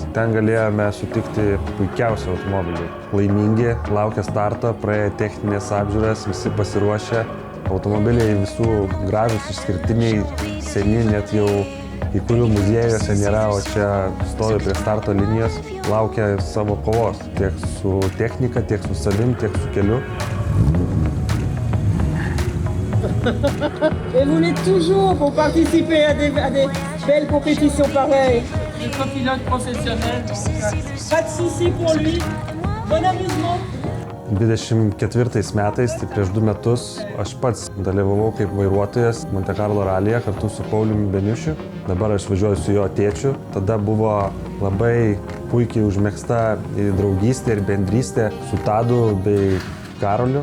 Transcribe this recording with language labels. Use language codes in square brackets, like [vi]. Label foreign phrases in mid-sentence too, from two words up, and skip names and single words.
[lt] Ten galėjome sutikti puikiausią automobilį. Laimingi, laukia starto, praėję techninės apžiūras, visi pasiruošę. Automobiliai visų gražūs, išskirtiniai, seni, net jau kai kurių muziejuose nėra, o čia stovi prie starto linijos, laukia savo kovos. Tiek su technika, tiek su savim, tiek su keliu. [fr] Et vous l'êtes toujours pour participer à des belles compétitions pareilles. Notre pilote professionnel, Pas de soucis pour lui. Bon amusement. [lt] 24 metais, tai prieš 2 metus, aš pats dalyvavau kaip vairuotojas Monte Carlo ralyje kartu su Pauliumi Beniušiu. Dabar aš važiuoju su jo tėčiu. Tada buvo labai puikiai užmegzta draugystė ir bendrystė su Tadu bei Karoliu.